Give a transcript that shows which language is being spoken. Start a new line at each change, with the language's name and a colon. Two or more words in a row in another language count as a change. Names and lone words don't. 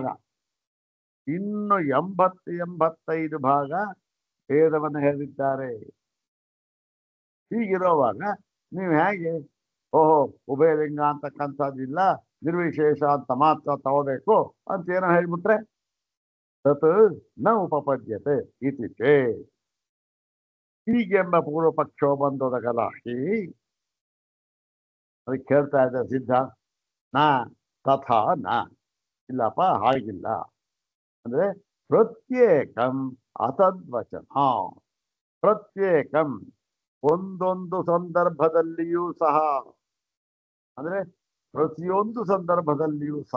Kannada: ಇನ್ನು 80-85 ಭಾಗ ಭೇದವನ್ನು ಹೇಳಿದ್ದಾರೆ. ಹೀಗಿರೋವಾಗ ನೀವು ಹೇಗೆ ಓಹೋ ಉಭಯಲಿಂಗ ಅಂತಕ್ಕಂಥದ್ದಿಲ್ಲ, ನಿರ್ವಿಶೇಷ ಅಂತ ಮಾತ್ರ ತಗೋಬೇಕು ಅಂತ ಏನೋ ಹೇಳ್ಬಿಟ್ರೆ
Sanskrit: ತತ್ ನ ಉಪಪದ್ಯತೆ ಇತಿ ಚೇತ್.
Kannada: ಹೀಗೆಂಬ ಪೂರ್ವ ಪಕ್ಷೋ ಬಂದೋದಗಲ್ಲ. ಅದಕ್ಕೆ ಕೇಳ್ತಾ ಇದ್ದ ಸಿದ್ಧ,
Sanskrit: ನಾ ತಥಾ ನ,
Kannada: ಇಲ್ಲಪ್ಪ ಹಾಗಿಲ್ಲ.
Sanskrit: ಅಂದ್ರೆ ಪ್ರತ್ಯೇಕಂ ಅತದ್ವಚನ.
Kannada: ಪ್ರತ್ಯೇಕಂ ಒಂದೊಂದು ಸಂದರ್ಭದಲ್ಲಿಯೂ ಸಹ, ಅಂದ್ರೆ ಪ್ರತಿಯೊಂದು ಸಂದರ್ಭದಲ್ಲಿಯೂ ಸಹ.